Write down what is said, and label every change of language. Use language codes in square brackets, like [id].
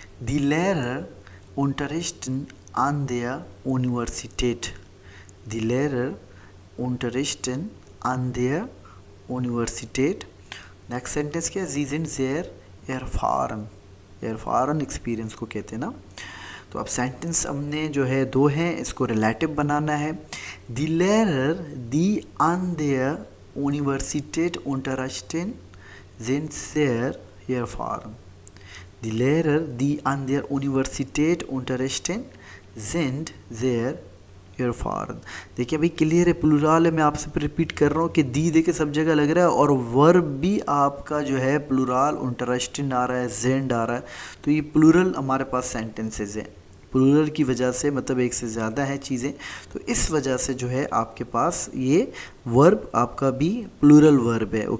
[de] Die Lehrer unterrichten an der Universität. Die Lehrer unterrichten an der Universität. [en] Next sentence [hi] क्या है. [de] Sie sind sehr erfahren. [hi] erfahren experience को कहते हैं ना. तो अब सेंटेंस हमने जो है दो हैं, इसको रिलेटिव बनाना है। [de] दी लेरर दी आन देयर यूनिवर्सिटेट unterrichten sind sehr erfahren। Die Lehrer, die an der Universität unterrichten, sind sehr erfahren। [hi] देखिए भाई क्लियर है, प्लूरल है, मैं आपसे रिपीट कर रहा हूँ कि दी देखिए सब जगह लग रहा है और वर्ब भी आपका जो है प्लूरल unterrichten आ रहा है, sind आ रहा है, तो ये प्लूरल हमारे पास सेंटेंसेस है। प्लूरल की वजह से मतलब एक से ज़्यादा है चीज़ें, तो इस वजह से जो है आपके पास ये वर्ब आपका भी प्लूरल वर्ब है।